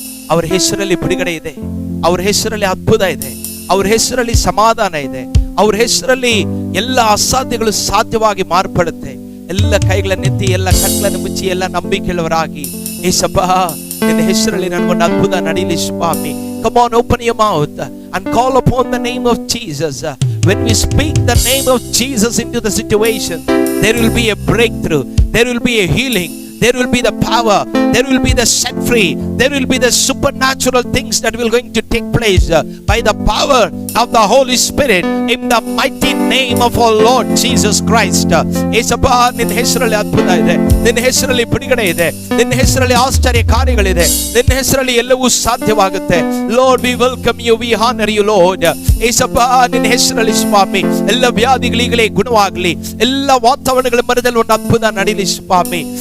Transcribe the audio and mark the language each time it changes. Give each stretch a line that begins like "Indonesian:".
Kannada: ಅವರ ಹೆಸರಲ್ಲಿ ಬಿಡುಗಡೆ ಇದೆ, ಅವರ ಹೆಸರಲ್ಲಿ ಅದ್ಭುತ ಇದೆ, ಅವರ ಹೆಸರಲ್ಲಿ ಸಮಾಧಾನ ಇದೆ, ಅವರ ಹೆಸರಲ್ಲಿ ಎಲ್ಲ ಅಸಾಧ್ಯಗಳು ಸಾಧ್ಯವಾಗಿ ಮಾರ್ಪಡುತ್ತೆ. ಎಲ್ಲ ಕೈಗಳನ್ನೆತ್ತಿ ಎಲ್ಲ ಕಣ್ಗಳನ್ನು ಮುಚ್ಚಿ ಎಲ್ಲ ನಂಬಿಕೆಯುಳ್ಳವರಾಗಿ, ಏಸಪ್ಪ ನಿನ್ನ ಹೆಸರಲ್ಲಿ ನನಗೊಂದು ಅದ್ಭುತ ನಡೀಲಿ ಸ್ವಾಮಿ.
English: Come on, open your mouth and call upon the name of Jesus. When we speak the name of Jesus into the situation, there will be a breakthrough, there will be a healing, there will be the power, there will be the set free, there will be the supernatural things that will going to take place by the power of the Holy Spirit in the mighty name of our Lord Jesus Christ.
Kannada: Yesappa ನಿನ್ನ ಹೆಸರಲ್ಲಿ ಅದ್ಭುತ ಇದೆ, ನಿನ್ನ ಹೆಸರಲ್ಲಿ ಬಿಡುಗಡೆ ಇದೆ, ನಿನ್ನ ಹೆಸರಲ್ಲಿ ಆಶ್ಚರ್ಯ ಕಾರ್ಯಗಳಿದೆ, ನಿನ್ನ ಹೆಸರಲ್ಲಿ ಎಲ್ಲವೂ ಸಾಧ್ಯವಾಗುತ್ತೆ.
English: Lord, we welcome you, we honor you Lord.
Kannada: Yesappa ನಿನ್ನ ಹೆಸರಲ್ಲಿ ಸ್ವಾಮಿ ಎಲ್ಲ ವ್ಯಾಧಿಗಳೀಗಲೇ ಗುಣವಾಗಲಿ, ಎಲ್ಲ ವಾತಾವರಣಗಳ ಮಧ್ಯದಲ್ಲಿ ಒಂದು ಅದ್ಭುತ ನಡೀಲಿ ಸ್ವಾಮಿ.